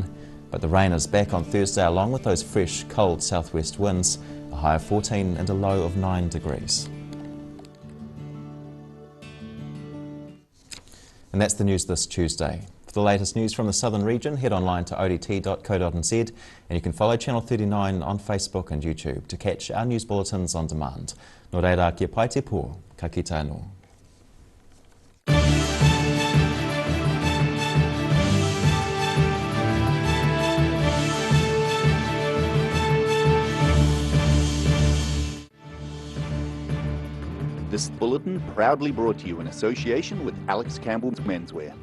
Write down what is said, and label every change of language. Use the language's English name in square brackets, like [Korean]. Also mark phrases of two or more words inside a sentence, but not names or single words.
[English] But the rain is back on Thursday along with those fresh, cold southwest winds, a high of 14 and a low of 9 degrees. And that's the news this Tuesday. For the latest news from the southern region, head online to odt.co.nz and you can follow Channel 39 on Facebook and YouTube to catch our news bulletins on demand. [Māori] Nō reira kia pai te pō, ka kite anō. [English] This bulletin proudly brought to you in association with Alex Campbell's Menswear.